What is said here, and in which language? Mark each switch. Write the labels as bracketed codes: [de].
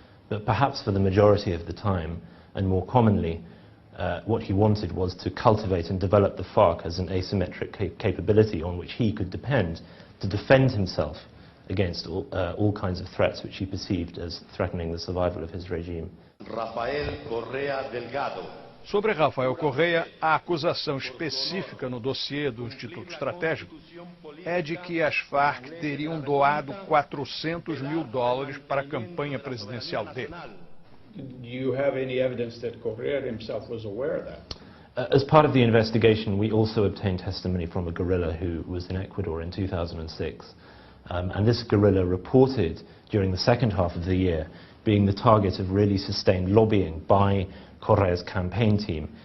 [en] But perhaps for the majority of the time, and more commonly, what he wanted was to cultivate and develop the FARC as an asymmetric capability on which he could depend to defend himself against all kinds of threats which he perceived as threatening the survival of his regime. [pt] Rafael Correa Delgado. Sobre Rafael Correa, a acusação específica no dossiê do Instituto Estratégico é de que as Farc teriam doado $400 mil para a campanha presidencial dele. [en] Do you have any evidence that Correa himself was aware of that? As part of the investigation, we also obtained testimony from a guerrilla who was in Ecuador in 2006. And this guerrilla reported during the second half of the year being the target of really sustained lobbying by Correa's campaign team.